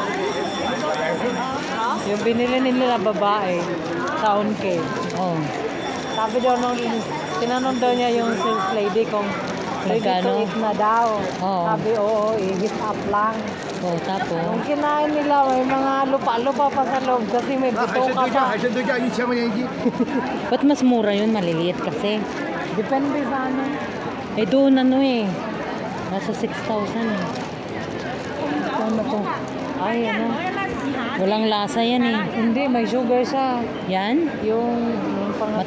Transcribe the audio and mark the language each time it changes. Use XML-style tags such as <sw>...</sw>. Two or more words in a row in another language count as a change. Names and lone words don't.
<tl>Yung binili nila babae sa onke. Oh. Sabi daw nung tinanong daw niya yung</tl> <en>sales lady</en> <tl>kung</tl> <en>ready to</en> <tl>Magkano? eat na daw. Oo. Sabi oo, i-</tl> <en>heat up</en> <tl>lang. Oh, tapos Nung kinain nila, may mga lupa-lupa pa sa loob kasi may bituka pa.</tl> <zh>海鲜对价1000块钱一斤。</zh> <tl>ba't mas mura yun? Maliliit kasi. Depende sa ano. Eh doon ano eh. Nasa 6,000 eh. Ano to? Ay, ano? Walang lasa yan eh. Hindi, may sugar siya. Yan? Yung pangatawag</tl>